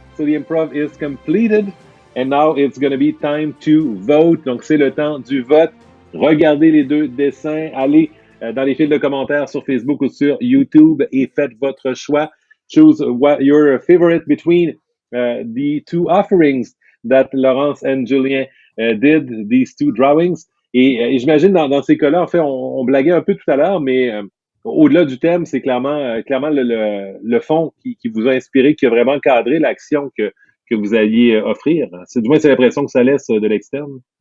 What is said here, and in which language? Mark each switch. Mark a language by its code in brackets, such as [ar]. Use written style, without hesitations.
[en] So the improv is completed. And now it's going to be time to vote. [fr] Donc, c'est le temps du vote. Regardez les deux dessins. Allez dans les fils de commentaires sur Facebook ou sur YouTube et faites votre choix. [en] Choose what your favorite between the two offerings that Laurence and Julien did, these two drawings. [fr] Et j'imagine dans ces cas-là, en fait, on blaguait un peu tout à l'heure, mais au-delà du thème, c'est clairement le fond qui vous a inspiré, qui a vraiment cadré l'action que vous alliez offrir. Du moins, c'est l'impression que ça laisse de l'externe.